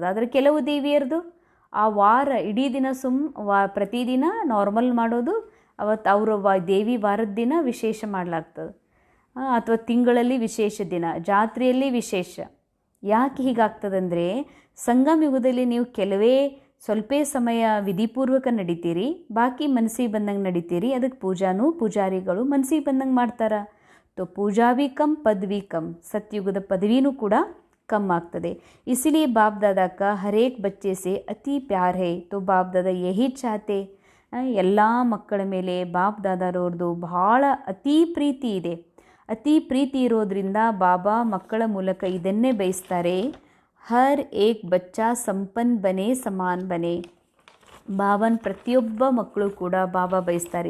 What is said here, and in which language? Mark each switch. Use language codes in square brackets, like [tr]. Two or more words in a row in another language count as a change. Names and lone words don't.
[kn] ಆದರೆ ಕೆಲವು ದೇವಿಯರದು ಆ ವಾರ ಇಡೀ ದಿನ ಪ್ರತಿದಿನ ನಾರ್ಮಲ್ ಮಾಡೋದು, ಅವತ್ತು ಅವರ ದೇವಿ ವಾರದ ದಿನ ವಿಶೇಷ ಮಾಡಲಾಗ್ತದೆ. ಅಥವಾ ತಿಂಗಳಲ್ಲಿ ವಿಶೇಷ ದಿನ, ಜಾತ್ರೆಯಲ್ಲಿ ವಿಶೇಷ. ಯಾಕೆ ಹೀಗಾಗ್ತದಂದರೆ ಸಂಗಮ ಯುಗದಲ್ಲಿ ನೀವು ಕೆಲವೇ ಸ್ವಲ್ಪ ಸಮಯ ವಿಧಿಪೂರ್ವಕ ನಡೀತೀರಿ, ಬಾಕಿ ಮನಸ್ಸಿಗೆ ಬಂದಂಗೆ ನಡೀತೀರಿ. ಅದಕ್ಕೆ ಪೂಜಾರಿಗಳು ಮನಸ್ಸಿಗೆ ಬಂದಂಗೆ ಮಾಡ್ತಾರೆ. [hi] तो पूजा भी कम पद भी कम, [kn] ಸತ್ಯುಗದ ಪದವೀನೂ ಕೂಡ ಕಮ್ ಆಗ್ತದೆ. [hi] इसलिए बाप दादा का हर एक बच्चे से अति प्यार है. तो बाप दादा यही चाहते, [kn] ಎಲ್ಲ ಮಕ್ಕಳ ಮೇಲೆ ಬಾಪ್ ದಾದಾರವ್ರದ್ದು ಭಾಳ ಅತಿ ಪ್ರೀತಿ ಇದೆ. ಅತಿ ಪ್ರೀತಿ ಇರೋದ್ರಿಂದ ಬಾಬಾ ಮಕ್ಕಳ ಮೂಲಕ ಇದನ್ನೇ ಬಯಸ್ತಾರೆ, [hi] हर एक बच्चा संपन्न बने समान बने. [kn] ಬಾಬನ್ ಪ್ರತಿಯೊಬ್ಬ ಮಕ್ಕಳು ಕೂಡ ಬಾಬಾ ಬಯಸ್ತಾರೆ.